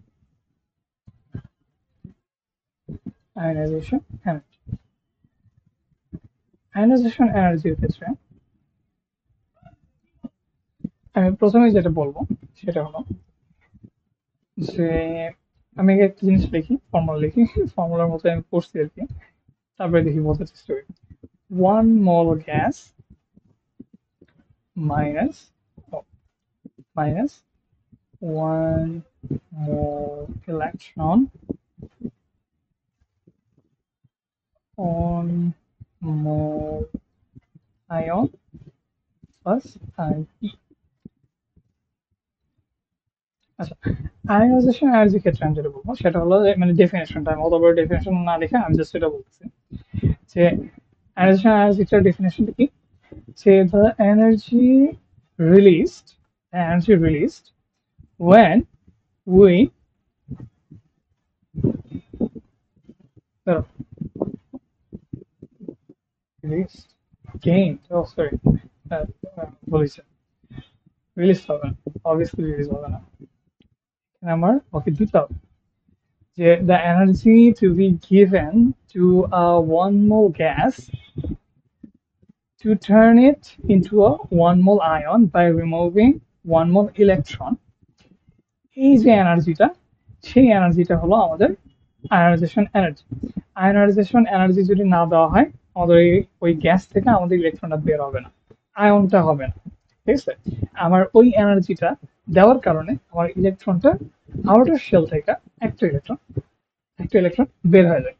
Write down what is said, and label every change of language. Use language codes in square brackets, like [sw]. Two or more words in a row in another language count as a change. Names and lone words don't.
[en] ionization energy, ionization energyর [bn] ক্ষেত্রে আমি প্রথমে যেটা বলবো সেটা হলো যে আমি আগে একটা জিনিস লিখি, ফর্মুলা লিখি, ফর্মুলার মতো আমি পড়ছি আর কি, তারপরে দেখি বলতে চেষ্টা করি। [en] 1 mole gas minus, oh, minus 1 mole electron on mole ion plus IE। [bn] আচ্ছা, [en] ionization energyর [bn] ক্ষেত্রে আমি যেটা বলবো সেটা হলো যে, মানে ডেফিনেশনটা আমি অত বড় ডেফিনেশন না লিখে আমি জাস্ট এটা বলতেছি যে [en] ionization energyটার [bn] ডেফিনেশনটা কি, যে [en] the released energy released when we, uh, released gained, oh sorry, [bn] uh, বলেছে রিলিজ হবে না, [en] obviously release [bn] হবে না, আমার ওকে দিতে হবে যে [en] the energy to be given to a 1 mole gas to turn it into a 1 mole ion by removing 1 mole electron, [bn] এই যে এনার্জিটা, সেই এনার্জিটা হলো আমাদের [en] ionization energy. ionization energy [bn] যদি না দেওয়া হয়, আমাদের ওই গ্যাস থেকে আমাদের ইলেকট্রনটা বের হবে না, আয়নটা হবে না, ঠিক আছে? আমার ওই এনার্জিটা দেওয়ার কারণে আমার ইলেকট্রনটা [en] outer shell [bn] থেকে একটা ইলেকট্রন বের হয়ে যায়।